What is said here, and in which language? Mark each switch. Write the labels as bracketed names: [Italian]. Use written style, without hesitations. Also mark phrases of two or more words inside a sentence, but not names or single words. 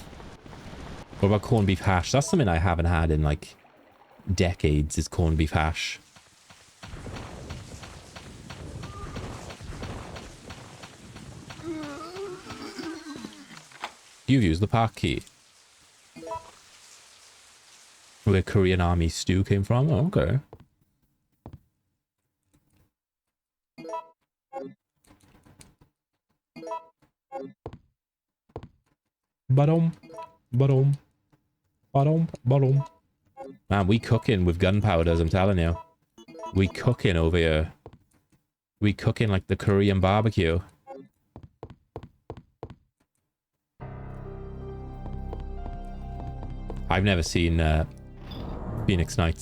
[English] What about corned beef hash? That's something I haven't had in like decades, is corned beef hash. You've used the park key. Where Korean army stew came from? Oh, okay. Ba-dum, ba-dum, ba-dum, ba-dum. Man, we cooking with gunpowders, I'm telling you. We cooking over here. We cooking like the Korean barbecue. I've never seen Phoenix Nights.